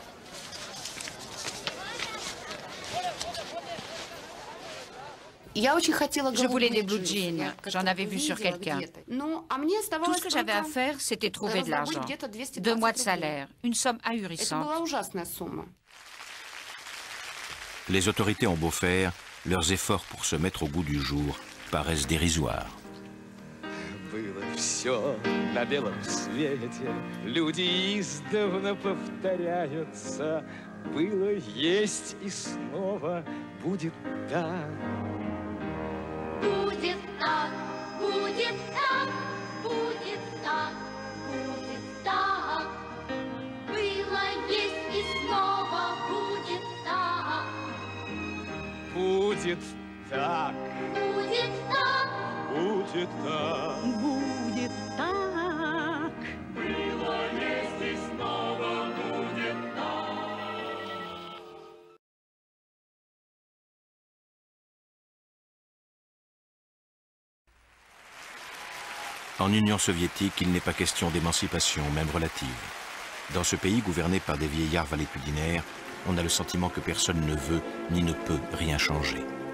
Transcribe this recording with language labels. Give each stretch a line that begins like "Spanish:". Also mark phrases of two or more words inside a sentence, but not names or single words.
French: Je voulais des blue jeans, j'en avais vu sur quelqu'un. Tout ce que j'avais à faire, c'était trouver de l'argent. 2 mois de salaire, une somme ahurissante. Les autorités ont beau faire, leurs efforts pour se mettre au goût du jour paraissent dérisoires.
Russian: Все на белом свете, люди издавна повторяются. Было, есть и снова будет так. Будет так, будет так, будет так, будет так. Было, есть и снова будет так. Будет так. Будет так. Будет так. Будет так. Было, есть и снова будет так.
French: En Union soviétique, il n'est pas question d'émancipation, même relative. Dans ce pays gouverné par des vieillards valétudinaires, on a le sentiment que personne ne veut ni ne peut rien changer.